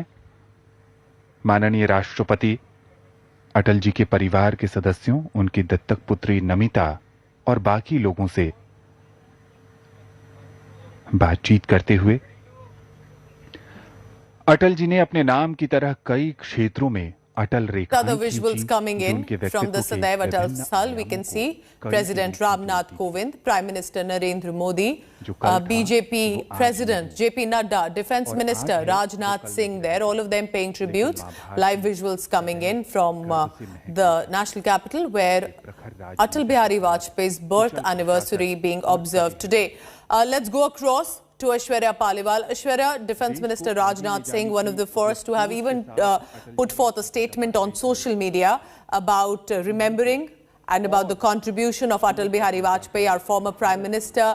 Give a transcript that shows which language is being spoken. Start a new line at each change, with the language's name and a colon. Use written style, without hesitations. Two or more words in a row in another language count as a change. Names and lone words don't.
Hindi: माननीय राष्ट्रपति अटल जी के परिवार के सदस्यों, उनकी दत्तक पुत्री नमिता और बाकी लोगों से बातचीत करते हुए अटल जी ने अपने नाम की तरह कई क्षेत्रों में अटल रेखाएं
English: Other visuals coming in from the Sadaiv Atal Sthal, we can see President Ramnath Kovind, Prime Minister Narendra Modi, BJP President JP Nadda, Defence Minister Rajnath Singh there, all of them paying tributes. Live visuals coming in from the national capital where Atal Bihari Vajpayee's birth anniversary being observed today. Let's go across to Aishwarya Paliwal. Aishwarya, Defence Minister Rajnath Singh, one of the first to have even put forth a statement on social media about remembering and about the contribution of Atal Bihari Vajpayee, our former Prime Minister.